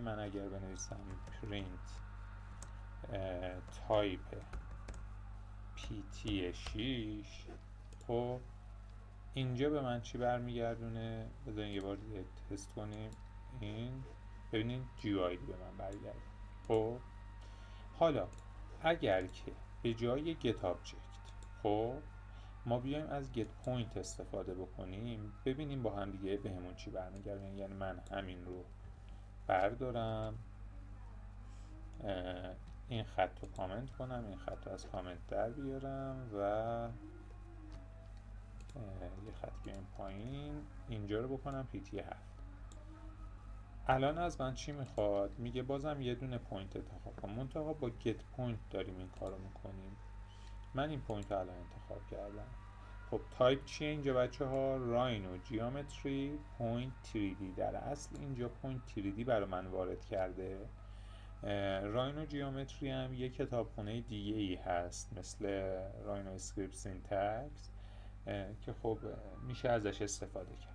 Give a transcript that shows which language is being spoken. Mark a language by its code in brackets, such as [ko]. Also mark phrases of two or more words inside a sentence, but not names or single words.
[fa] من اگر بنویسم [en] print type [fa] PT 6، خب اینجا به من چی برمیگردونه؟ بذارین یه بار دیگه تست کنیم. این ببینید GUID به من برگرده. خب حالا اگر که به جای [en] get object [fa] خب ما بیایم از [en] get point [fa] استفاده بکنیم، ببینیم با هم دیگه به همون چی برمیگردونه. یعنی من همین رو بردارم، این خط رو کامنت کنم، این خط رو از کامنت در بیارم و یه خط بیایم پایین، اینجا رو بکنم PT 7. الان از من چی میخواد؟ میگه بازم یه دونه پوینت انتخاب کنم، منتها با [en] get point [fa] داریم این کارو میکنیم. من این پوینت رو الان انتخاب کردم. خب تایپ چیه اینجا بچه ها؟ راینو [en] geometry point [fa] 3D. در اصل اینجا پوینت 3D برای من وارد کرده. راینو جیومتری هم یک کتابخونه دیگه ای هست مثل راینو اسکریپت سینتکس که خب میشه ازش استفاده کرد.